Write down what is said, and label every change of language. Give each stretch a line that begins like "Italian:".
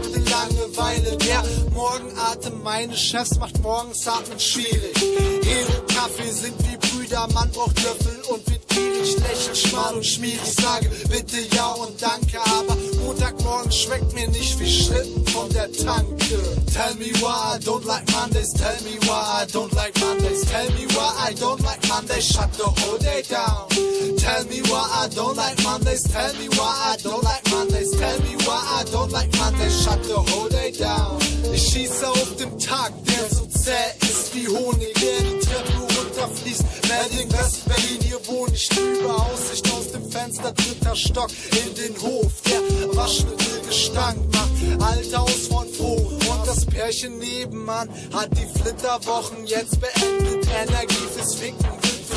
German: Langeweile, der Morgenatem meines Chefs macht morgens Atmen schwierig. Ehre, Kaffee sind wie Brüder, man braucht Löffel und wird gierig, lächelt schmal und schmierig. Sage bitte ja und danke, aber Montagmorgen schmeckt mir nicht wie Schlitten von der Tanke.
English: Tell me why I don't like Mondays, tell me why I don't like Mondays, tell me why I don't like Mondays, shut the whole day down. Tell me why I don't like Mondays, tell me why I don't like Mondays, tell me why I don't like Mondays, shut the whole day down.
German: Ich schieße auf dem Tag, der so zäh ist wie Honig, der die Treppe runterfließt. Berlin, West-Berlin, hier wohne ich drüber, Aussicht aus dem Fenster, dritter Stock in den Hof, der Waschmittelgestank macht alt aus von Frohn. Das Pärchen nebenan hat die Flitterwochen jetzt beendet. Energie fürs Ficken, Wind für